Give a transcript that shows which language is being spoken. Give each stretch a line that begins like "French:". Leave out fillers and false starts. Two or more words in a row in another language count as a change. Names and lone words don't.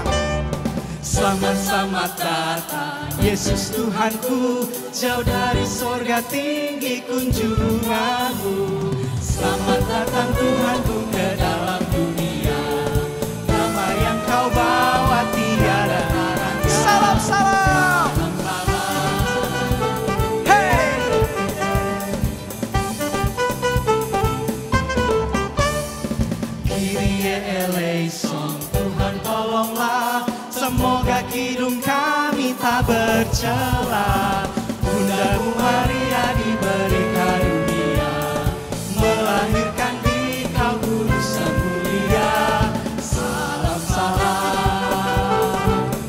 Indonesian: Selamat, selamat datang Yesus Tuhanku, jauh dari sorga tinggi kunjunganmu. Selamat datang Tuhanku ke dalam dunia, nama yang kau bawa tiada arahnya. Salam, salam. Hey.
Greek: Kyrie eleison,
Indonesian: Tuhan tolonglah, semoga kidung kami tak bercela. Bundamu Maria diberi karunia, melahirkan di kau kudus yang mulia. Salam, salam.